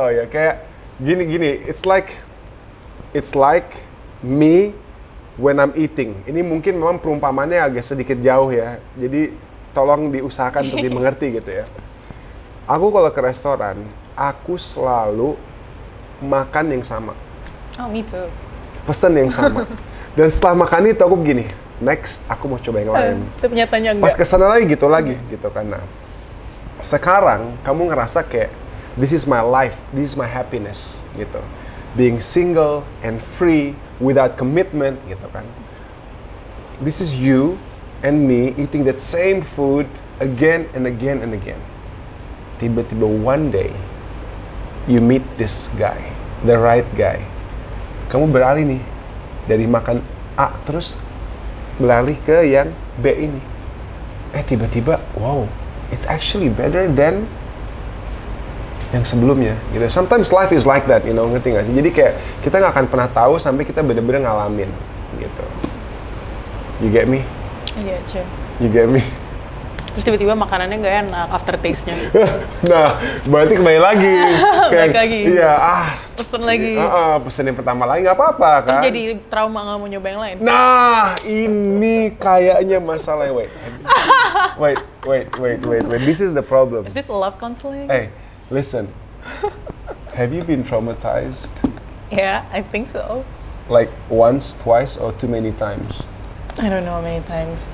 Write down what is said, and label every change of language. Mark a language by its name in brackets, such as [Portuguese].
[Indonesian] Kayak gini, [English] it's like me when I'm eating. [Indonesian] Ini mungkin memang perumpamannya agak sedikit jauh ya. Jadi tolong diusahakan untuk dimengerti gitu ya. Aku kalau ke restoran, aku selalu makan yang sama. [English] Oh, me too. [Indonesian] Pesen yang sama. Dan setelah makan itu aku begini, next aku mau coba yang lain. Tapi nyatanya enggak. Pas kesana lagi gitu kan. Nah, sekarang kamu ngerasa kayak [English] this is my life, this is my happiness [Indonesian] gitu. [English] Being single and free without commitment gitu kan. This is you and me eating that same food again and again and again. [Indonesian] Tiba-tiba [English] one day you meet this guy, the right guy. [Indonesian] Kamu beralih nih dari makan A terus beralih ke yang B ini. [English] Tiba-tiba wow, it's actually better than [Indonesian] yang sebelumnya gitu. [English] Sometimes life is like that, [Indonesian] ngerti gak sih? Jadi kayak kita nggak akan pernah tahu sampai kita bener-bener ngalamin gitu. [English] You get me? [Indonesian] Iya, cuy. [English] You get me? [Indonesian] Terus tiba-tiba makanannya nggak enak, aftertaste-nya. Nah, berarti kembali lagi. Balik lagi. Iya, Pesen lagi. Pesen yang pertama lagi nggak apa-apa kan? Terus jadi trauma nggak mau nyoba yang lain. Nah, ini kayaknya masalahnya. [English] Wait. This is the problem. Is this love counseling? Hey, listen. Have you been traumatized? Yeah, I think so. Like once, twice, or too many times? I don't know how many times.